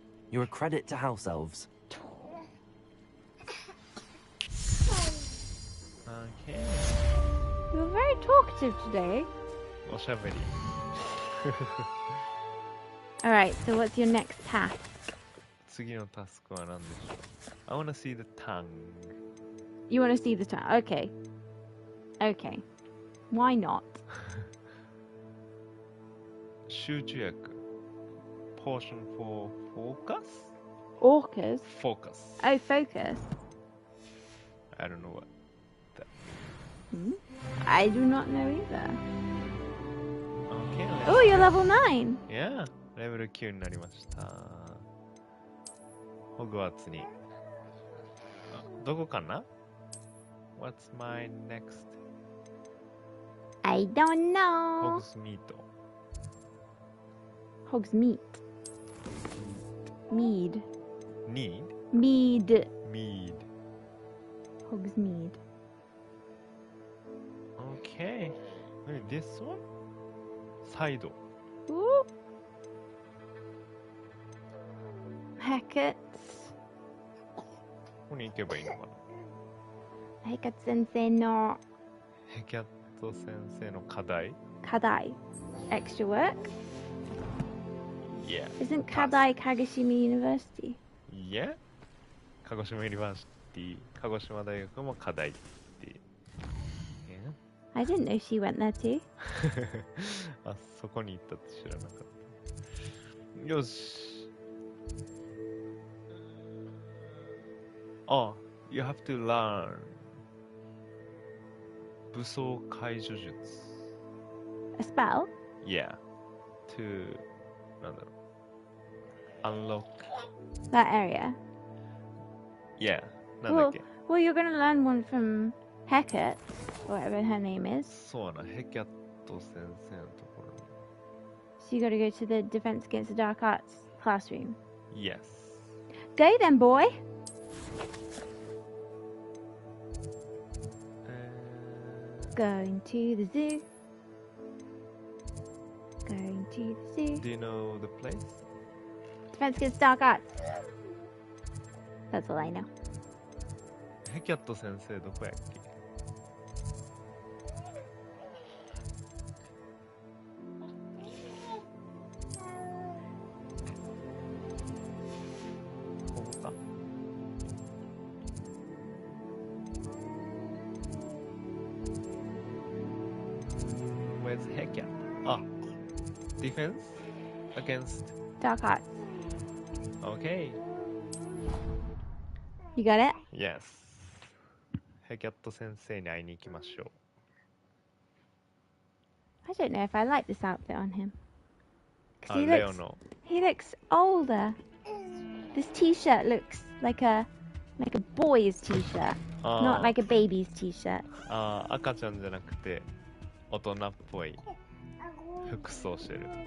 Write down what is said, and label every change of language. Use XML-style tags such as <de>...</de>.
<en>You're a credit to House Elves. Okay. You were very talkative today.</en> <ja>おしゃべり。</ja> <en>Alright, so what's your next task?</en> <ja>次のタスクは何でしょう。</ja> <en>I wanna see the tongue. You want to see the task? Okay. Okay. Why not?</en> <ja>集中薬。</ja> <en>Potion for focus? Orcas? Focus. Oh, focus. I don't know what that I do not know either. Okay, Oh, you're level 9.</en> <ja>Yeah, レベル9になりました。ホグワーツに。どこかな</ja> <en>?What's my next? I don't know. Hogsmeade. Hogsmeade. Mead. Need? Mead. Mead. Hogsmeade. Okay. Maybe this one? Side. Ooh. Hecate.</en> <ja>ここに行けばいいのかな Hecate 先生のヘキャット先生の課題</ja> <en>課題 Extra work? Yeah. Isn't Kadai Kagoshima University? Yeah.</en> <ja>鹿児島ユニバーシティ、鹿児島大学も課題っていう。</ja> <en>I didn't know she went there too. あ、</en> <ja>そこに行ったって知らなかった。よし。</ja> <en>You have to learn 武装解除術。 A spell? Yeah. To</en> <ja>なんだろう。</ja> <en>Unlock that area.</en> <ja>Yeah. なんだっけ。</ja> <en>Well, you're gonna learn one from Hecate, whatever her name is.</en> <ja>そうな、ヘキャット先生のところに。</ja> <en>So you gotta go to the Defense Against the Dark Arts classroom. Yes. Go then, boy. Going to the zoo. Going to the zoo. Do you know the place? Defense Against Dark Arts. That's all I know.</en> <ja>ヘキャット先生どこやっけ？ここか。</ja> <en>Where's Hecat? Defense against Dark Arts. Okay. You got it? Yes.</en> <ja>ヘキャット先生に会いに行きましょう。</ja> <en>I don't know if I like this outfit on him. 'Cause</en> <ja>レオの。</ja> <en>he looks older. This t-shirt looks like a boy's t-shirt, not like a baby's t-shirt.</en> <ja>赤ちゃんじゃなくて大人っぽい服装してる。</ja>